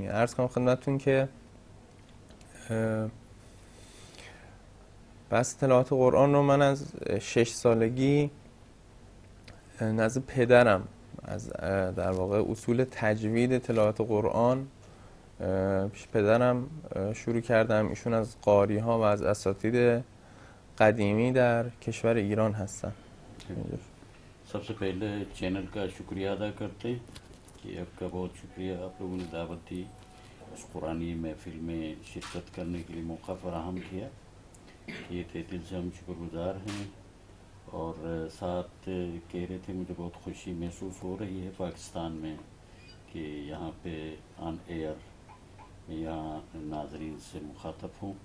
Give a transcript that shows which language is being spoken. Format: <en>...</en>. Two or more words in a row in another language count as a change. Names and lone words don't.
<fa>عرض کنم خدمتتون که بحث تلاوت قرآن رو من از 6 سالگی نزد پدرم از در واقع اصول تجوید تلاوت قرآن پیش پدرم شروع کردم. ایشون از قاری ها و از اساتید قدیمی در کشور ایران هستن.</fa> <ur>سب سے پہلے چینل کا شکریہ ادا کرتے ہیں کہ آپ کا بہت شکریہ، آپ لوگوں نے دعوت دی، اس قرآنی محفل میں شرکت کرنے کے لیے موقع فراہم کیا، یہ تھے دل سے ہم شکر گزار ہیں۔ اور ساتھ کہہ رہے تھے مجھے بہت خوشی محسوس ہو رہی ہے پاکستان میں کہ یہاں پہ</ur> <en>on air</en> <ur>میں یہاں ناظرین سے مخاطب ہوں۔</ur>